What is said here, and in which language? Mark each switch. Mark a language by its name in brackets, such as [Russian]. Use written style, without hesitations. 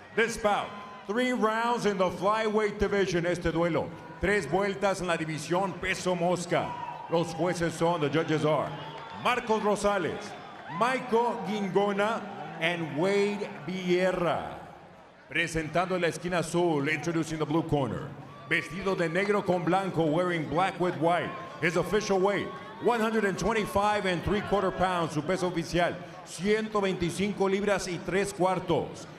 [English] This bout, 3 rounds in the flyweight division. [Spanish] Este duelo, 3 vueltas en la división peso mosca. Los jueces son, [English] the judges are Marcos Rosales, Michael Gingona, and Wade Vierra. [Spanish] Presentando en la esquina azul, [English] introducing the blue corner. [Spanish] Vestido de negro con blanco, [English] wearing black with white. His official weight, 125 3/4 pounds. [Spanish] Su peso oficial, 125 libras y 3/4.